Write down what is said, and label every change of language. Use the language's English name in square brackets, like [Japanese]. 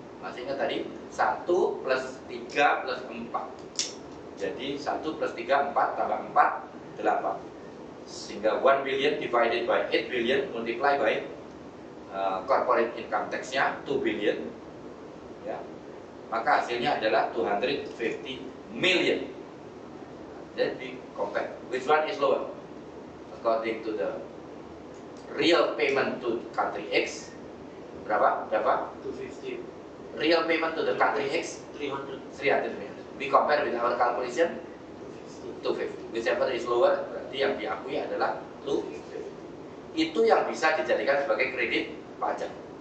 [Indonesian] Masih ingat tadi 1 plus 3 plus 4. Jadi 1 plus 3 4 tambah 4 8. [English] Sehingga 1 billion divided by 8 billion multiply by corporate income tax-nya 2 billion. [Indonesian] Ya. Maka hasilnya adalah 250 million. [English] Then we compare which one is lower according to the real payment to country X. [Indonesian] Berapa? 250. [English] Real payment to the country X 300. 300 million. We compare with our calculation 250. Whichever is lower [Indonesian] berarti yang diakui adalah 250. Itu yang bisa dijadikan sebagai kredit pajak.